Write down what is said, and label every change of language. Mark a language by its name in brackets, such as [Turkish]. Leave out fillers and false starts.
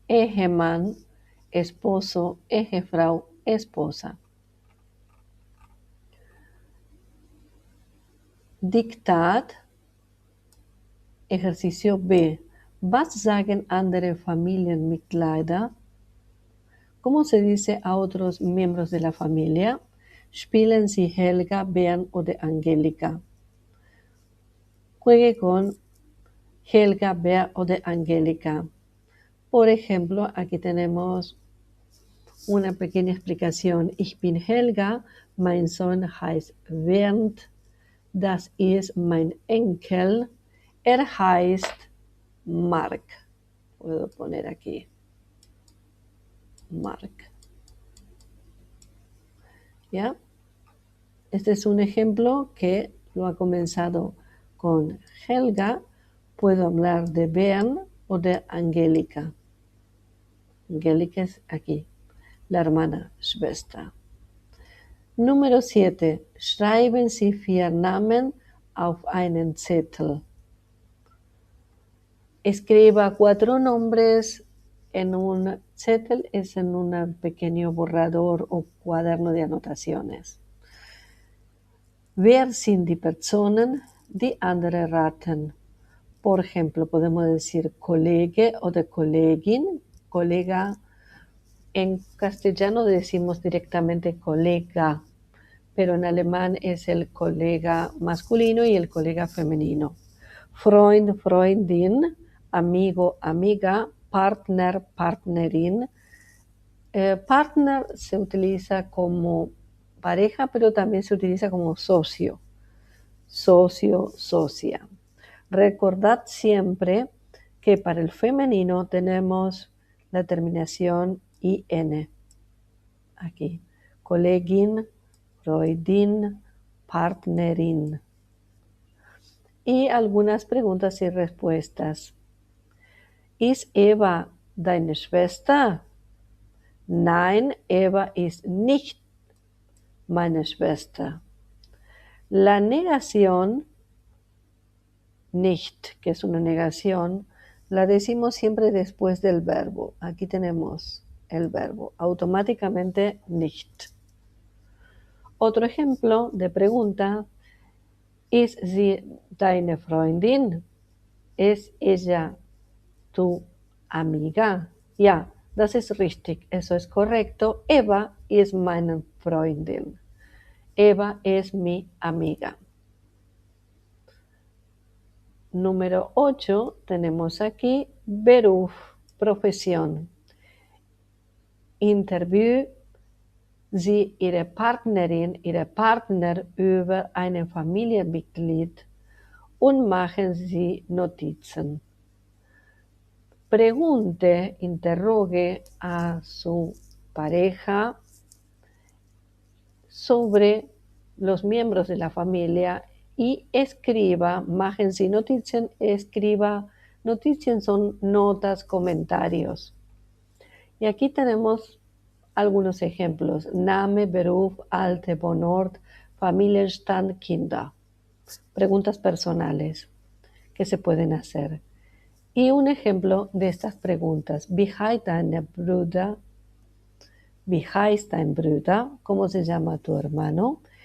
[Spanish] Ehemann, esposo, Ehefrau, esposa. Diktat, ejercicio B. [German] Was sagen andere Familienmitglieder? [Spanish] ¿Cómo se dice a otros miembros de la familia? [German] Spielen Sie Helga, Bernd o de Angelika. [Spanish] Juegue con Helga, Bernd o de Angelika. Por ejemplo, aquí tenemos una pequeña explicación. [German] Ich bin Helga, mein Sohn heißt Bernd, Das ist mein Enkel. Heißt Mark. [Spanish] Puedo poner aquí. Mark. ¿Ya? Este es un ejemplo que lo ha comenzado con Helga. Puedo hablar de Bern o de Angélica. Angélica es aquí, la hermana, Schwester. Número 7. [German] Schreiben Sie 4 Namen auf einen Zettel. [Spanish] Escriba 4 nombres en un Zettel, es en un pequeño borrador o cuaderno de anotaciones. [German] Wer sind die Personen, die andere raten? [Spanish] Por ejemplo, podemos decir Kollege o de Kollegin, colega. En castellano decimos directamente colega, pero en alemán es el colega masculino y el colega femenino. Freund, Freundin, amigo, amiga, partner, partnerin. Partner se utiliza como pareja, pero también se utiliza como socio, socio, socia. Recordad siempre que para el femenino tenemos la terminación IN. Aquí, Kollegin, Freundin, Partnerin. Y algunas preguntas y respuestas. [German] ¿Ist Eva deine Schwester? Nein, Eva ist nicht meine Schwester. [Spanish] La negación, nicht, que es una negación, la decimos siempre después del verbo. Aquí tenemos el verbo, automáticamente nicht. Otro ejemplo de pregunta, [German] ¿ist sie deine Freundin? [Spanish] ¿Es ella tu amiga? [German] Ja, das ist richtig, [Spanish] eso es correcto. [German] Eva ist meine Freundin. [Spanish] Eva es mi amiga. Número 8, tenemos aquí Beruf, profesión. [German] Interview Sie Ihre Partnerin, Ihre Partner über ein Familienmitglied und machen Sie Notizen. [Spanish] Pregunte, interrogue a su pareja sobre los miembros de la familia y escriba, [German] machen Sie Notizen, [Spanish] escriba, Notizen son notas, comentarios. Y aquí tenemos algunos ejemplos. [German] Name, Beruf, Alter, Wohnort, Familienstand, Kinder. [Spanish] Preguntas personales que se pueden hacer. Y un ejemplo de estas preguntas. [German] Wie heißt dein Bruder? Wie heißt dein Bruder? [Spanish] ¿Cómo se llama tu hermano?